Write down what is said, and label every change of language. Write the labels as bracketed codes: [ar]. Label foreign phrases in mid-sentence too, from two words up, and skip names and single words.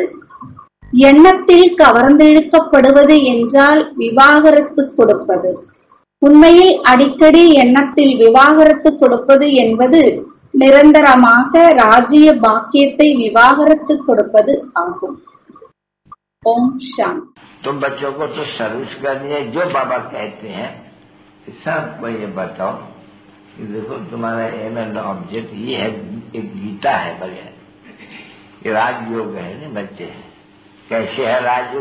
[ta] எண்ணத்தில் கவர்ந்திழுக்கப்படுவது என்றால் விவாகரத்து கொடுப்பது. உண்மையில் அடிக்கடி எண்ணத்தில் விவாகரத்து கொடுப்பது என்பது நிரந்தரமாக ராஜ்ய பாக்கியத்தை விவாகரத்து கொடுப்பது ஆகும். [hi] ओम शांति। तुम बच्चों को तो सर्विस करनी है, जो बाबा कहते हैं सबको ये बताओ कि देखो तुम्हारा [en] aim and object [hi] ये है, एक गीता है बगैर, ये राजयोग है ना बच्चे। कैसे है राजयोग?